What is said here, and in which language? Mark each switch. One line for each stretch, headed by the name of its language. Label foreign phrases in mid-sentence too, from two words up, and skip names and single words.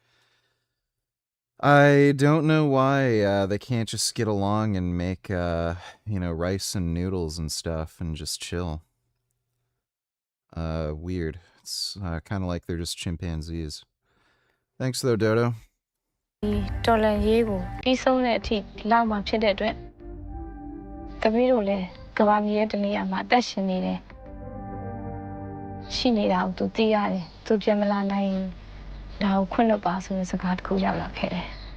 English: I don't know why they can't just get along and make, rice and noodles and stuff and just chill. Weird. It's kind of like they're just chimpanzees. Thanks, though, Dodo.
Burmese: တော်လန်ရေးကိုပြီးဆုံးတဲ့အထိလောက်မှဖြစ်တဲ့အတွက်တပည့်တို့လည်းကဘာမြေရဲ့တနေရာမှာအသက်ရှင်နေတယ်ရှိနေတာကိုသူသိရတယ်သူပြန်မလာနိုင်ဒါကိုခွင့်လွှတ်ပါဆိုတဲ့စကားတစ်ခုရောက်လာခဲ့တယ်